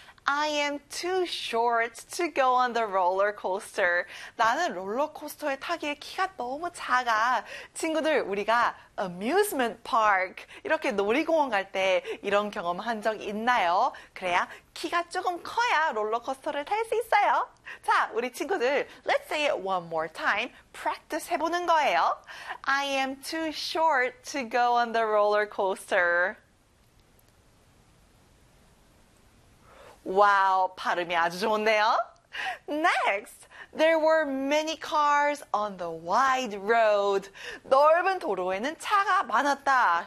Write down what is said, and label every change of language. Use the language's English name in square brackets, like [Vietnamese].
[English] I am too short to go on the roller coaster. [Korean] 나는 롤러코스터에 타기에 키가 너무 작아. 친구들, 우리가 amusement park 이렇게 놀이공원 갈 때 이런 경험 한 적 있나요? 그래야 키가 조금 커야 롤러코스터를 탈 수 있어요. 자, 우리 친구들, [English] let's say it one more time. [Korean] Practice 해보는 거예요. [English] I am too short to go on the roller coaster. [Korean] 와우, 발음이 아주 좋네요. [English] Next, there were many cars on the wide road. [Korean] 넓은 도로에는 차가 많았다.